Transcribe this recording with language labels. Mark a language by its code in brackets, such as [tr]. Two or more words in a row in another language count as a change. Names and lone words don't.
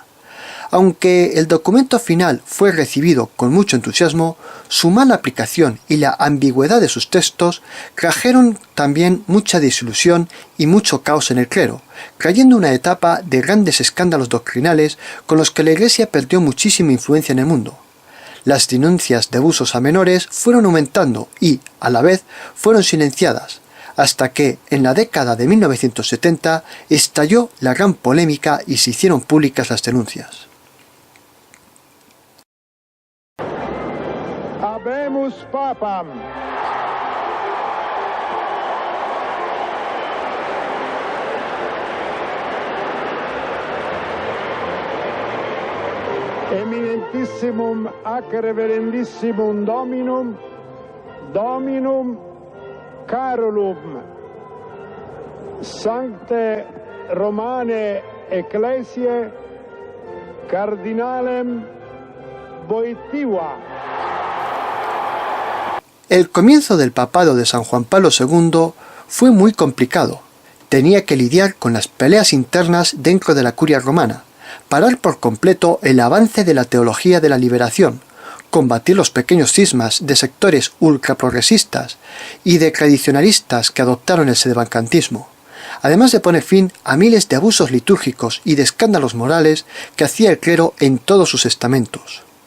[es] Aunque el documento final fue recibido con mucho entusiasmo, su mala aplicación y la ambigüedad de sus textos trajeron también mucha desilusión y mucho caos en el clero, trayendo una etapa de grandes escándalos doctrinales con los que la Iglesia perdió muchísima influencia en el mundo. Las denuncias de abusos a menores fueron aumentando y, a la vez, fueron silenciadas, hasta que, en la década de 1970, estalló la gran polémica y se hicieron públicas las denuncias. [la] Habemus Papam. Eminentissimum ac reverendissimum Dominum Carolum, Sancte Romane Ecclesiae, Cardinalem Wojtyła. [es] El comienzo del papado de San Juan Pablo II fue muy complicado. Tenía que lidiar con las peleas internas dentro de la Curia romana, parar por completo el avance de la teología de la liberación, combatir los pequeños cismas de sectores ultraprogresistas y de tradicionalistas que adoptaron el sedevacantismo, además de poner fin a miles de abusos litúrgicos y de escándalos morales que hacía el clero en todos sus estamentos.